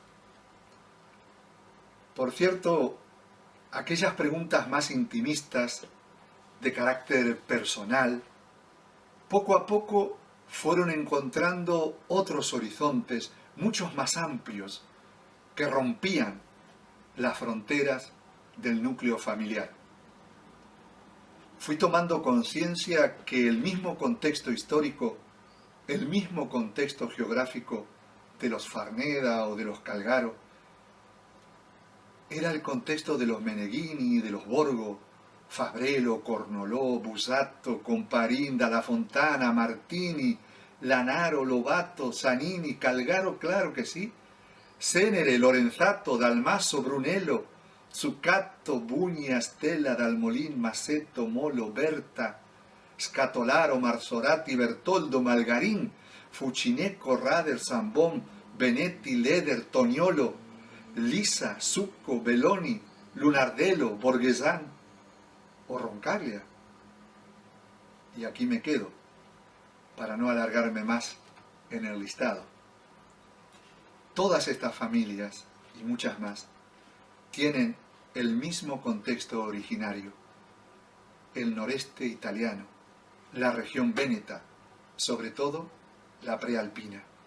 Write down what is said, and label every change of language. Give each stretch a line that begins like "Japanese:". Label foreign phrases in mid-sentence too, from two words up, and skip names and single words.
Spanish: Por cierto, aquellas preguntas más intimistas, de carácter personal, poco a poco fueron encontrando otros horizontes, muchos más amplios, que rompían las fronteras del núcleo familiar. Fui tomando conciencia que el mismo contexto histórico, el mismo contexto geográfico de los Farneda o de los Calgaro, era el contexto de los Meneghini, de los Borgo, Fabrelo, Cornolò, Busato, Comparin, Dalla Fontana, Martini, Lanaro, Lobato, Zanini, Calgaro, claro que sí, Cenere, Lorenzato, Dalmaso, Brunello, Zuccatto, Bugna, Stella, Dalmolin, Masetto, Molo, Berta, Scatolaro, Marzorati, Bertoldo, Malgarin, Fucineco, Rader, Zambon, Benetti, Leder, Toniolo, Lisa, Succo, Belloni, Lunardello, Borghesán o Roncaglia. Y aquí me quedo, para no alargarme más en el listado. Todas estas familias, y muchas más, tienen el mismo contexto originario: el noreste italiano, la región véneta, sobre todo la prealpina.